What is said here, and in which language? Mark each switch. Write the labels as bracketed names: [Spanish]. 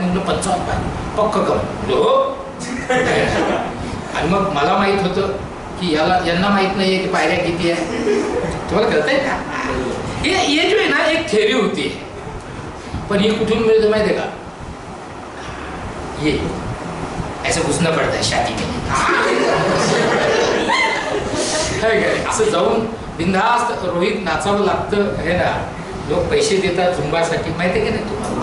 [Marathi] म्हणलं 55 पायऱ्या पक्क कम हो. आणि मग मला माहित होतं की यांना माहित नाहीये की पायऱ्या किती आहे. तुम्हाला कळतंय का. [Hindi] ये जो है ना एक थ्योरी होती है, [Marathi] पर ये कुठून मिळतं माहिती आहे का? [Hindi] ये ऐसा घुसना पड़ता है शादी में, है का? [Marathi] असं जाऊन बिनधास्त रोहित नाचावं लागतं है ना. लोक पैसे देतात झुंबासाठी, माहिती आहे की नाही तुम्हाला?